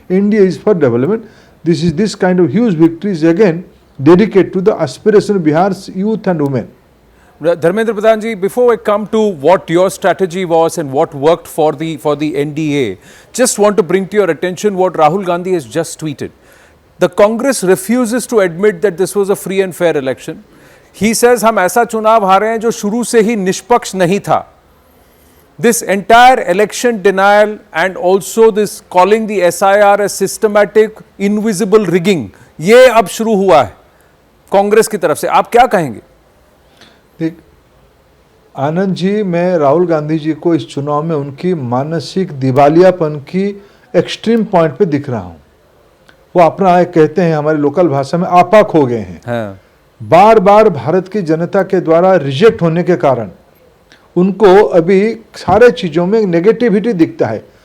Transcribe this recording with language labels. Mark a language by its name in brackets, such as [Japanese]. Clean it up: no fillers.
[English] NDA is for development. This kind of huge victories again dedicated to the aspiration of Bihar's youth and women. Dharmendra Pradhan ji, before I come to what your strategy was and what worked for the NDA, just want to bring to your attention what Rahul Gandhi has just tweeted. The Congress refuses to admit that this was a free and fair election. He says [Hindi] हम ऐसा चुनाव हारे हैं जो शुरू से ही निष्पक्ष नहीं था. [English] This entire election denial and also this calling the SIR as systematic invisible rigging, [Hindi] ये अब शुरू हुआ है कांग्रेस की तरफ से. आप क्या कहेंगे? आनंद जी, मैं राहुल गांधी जी को इस चुनाव में उनकी मानसिक दिवालियापन की एक्सट्रीम पॉइंट पे दिख रहा हूं. वो अपना कहते हैं हमारी लोकल भाषा में आपा खो गए हैं. बार बार भारत की जनता के द्वारा रिजेक्ट होने के कारण उनको अभी सारे चीजों में नेगेटिविटी दिखता है.